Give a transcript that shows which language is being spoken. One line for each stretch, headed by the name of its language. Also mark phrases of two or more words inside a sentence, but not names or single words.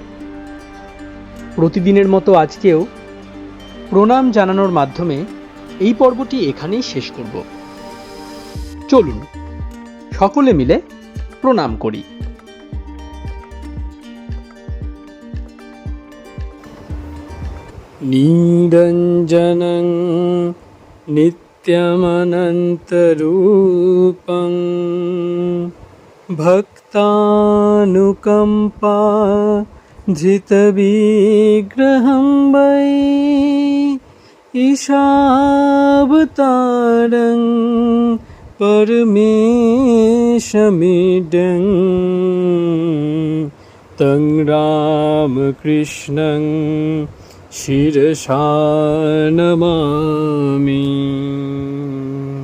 Bangla: প্রতিদিনের মতো আজকেও প্রণাম জানানোর মাধ্যমে এই পর্বটি এখানেই শেষ করব। চলুন সকলে মিলে প্রণাম করি।
Sanskrit: নিরঞ্জনং নিত্য नित्यमनन्तरूपं भक्तानुकम्पा धृतविग्रहं वै ईशावतारं परमेशमिडं तं रामकृष्णं शिरसा नमामि।